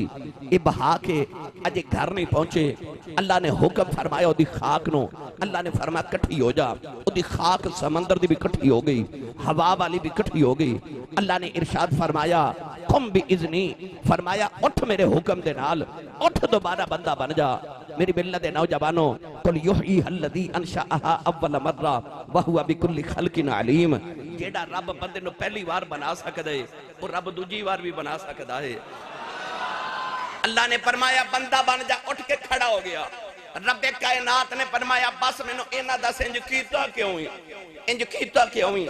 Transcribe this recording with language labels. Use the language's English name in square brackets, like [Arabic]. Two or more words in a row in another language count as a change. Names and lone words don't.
[Punjabi] یہ بہا کے اجے گھر نہیں پہنچے، اللہ نے حکم فرمایا اسکی خاک نوں، اللہ نے فرمایا کٹھی ہو جا. اسکی خاک سمندر دی بھی کٹھی ہو گئی، ہوا والی بھی کٹھی ہو گئی. اللہ نے ارشاد فرمایا [Arabic] قم بإذني, [Punjabi] فرمایا اٹھ میرے حکم دے نال، اٹھ دوبارہ بندہ بن جا. میری ملت دے نوجوانو [Arabic] قل يحييها الذي أنشأها أول مرة وهو بكل خلق عليم. [Punjabi] جیہڑا رب بندے نوں پہلی بار بنا سکدا ہے وہ رب دوجی بار بھی بنا سکدا ہے. اللہ نے فرمایا بندہ بن جا، اٹھ کے کھڑا ہو گیا. ربِ کائنات نے فرمایا بس مینوں انہاں دس انج کیتا کیوں ہی، انج کیتا کیوں ہی?